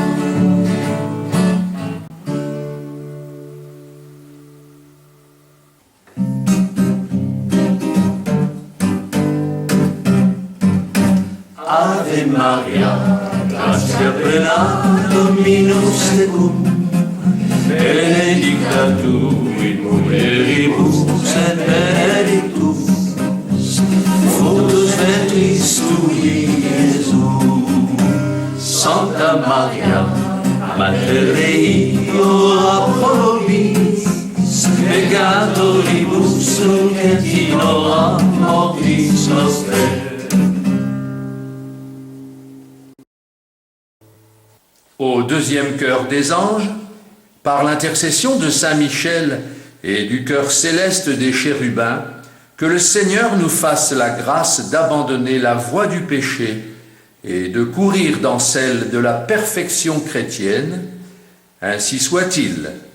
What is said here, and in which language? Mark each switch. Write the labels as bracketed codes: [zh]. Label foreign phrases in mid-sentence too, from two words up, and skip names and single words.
[la] Ave Maria, gratia plena, Dominus tecum, benedicta tu in mulieribus, et benedictus fructus ventris tui, Iesus. Sancta Maria, Mater Dei, ora pro nobis peccatoribus nunc et in hora mortis nostrae. [fr] Au deuxième chœur des anges, par l'intercession de Saint Michel et du chœur céleste des chérubins, que le Seigneur nous fasse la grâce d'abandonner la voie du péché et de courir dans celle de la perfection chrétienne, ainsi soit-il.